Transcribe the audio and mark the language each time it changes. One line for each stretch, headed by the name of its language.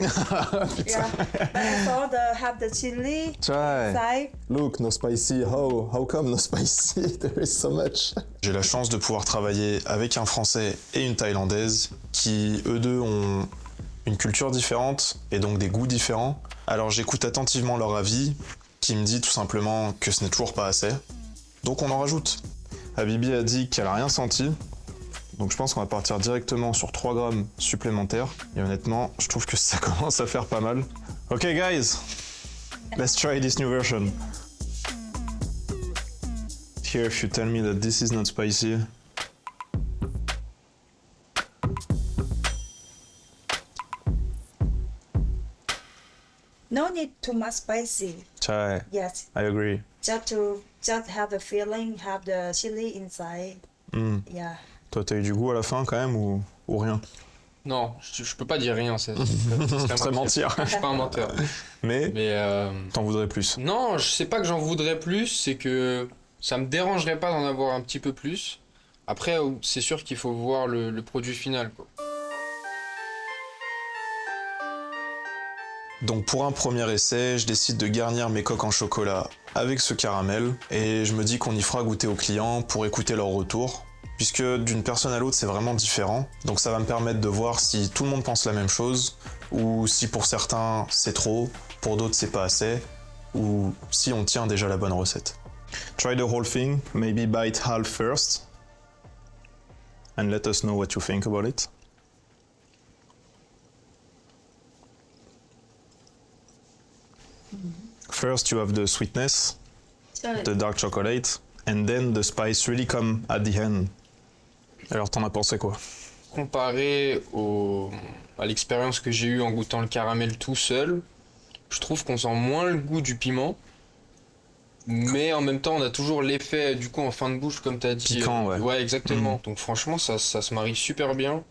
English: Yeah, but I thought have the chili Try. side. Look, no spicy. How come no spicy? There is so much.
French: J'ai la chance de pouvoir travailler avec un Français et une Thaïlandaise qui, eux deux, ont une culture différente et donc des goûts différents. Alors j'écoute attentivement leur avis, qui me dit tout simplement que ce n'est toujours pas assez. Donc on en rajoute. Habibi a dit qu'elle a rien senti. Donc je pense qu'on va partir directement sur 3 grammes supplémentaires. Et honnêtement, je trouve que ça commence à faire pas mal.
English: Ok guys, let's try this new version. Here if you tell me that this is not spicy. No need too much spicy. Chai, Yes, I agree. just have the feeling, have the chili inside. Yeah.
French: Toi t'as eu du goût à la fin quand même ou rien? Non, je peux pas dire rien, Ça serait mentir. Je suis pas un menteur. Mais Mais t'en voudrais plus. non, je sais pas que j'en voudrais plus, c'est que ça me dérangerait pas d'en avoir un petit peu plus. Après, c'est sûr qu'il faut voir le produit final, quoi. Donc pour un premier essai, je décide de garnir mes coques en chocolat avec ce caramel et je me dis qu'on y fera goûter aux clients pour écouter leur retour. Puisque d'une personne à l'autre c'est vraiment différent, donc ça va me permettre de voir si tout le monde pense la même chose, ou si pour certains c'est trop, pour d'autres c'est pas assez, ou si on tient déjà la bonne recette.
English: Try the whole thing, maybe bite half first, and let us know what you think about it. First you have the sweetness, the dark chocolate, and then the spice really come at the end.
French: Alors t'en as pensé quoi? Comparé à l'expérience que j'ai eue en goûtant le caramel tout seul, je trouve qu'on sent moins le goût du piment. Mais en même temps, on a toujours l'effet du coup en fin de bouche, comme t'as dit. Piquant, ouais. Ouais, exactement. Donc franchement, ça se marie super bien.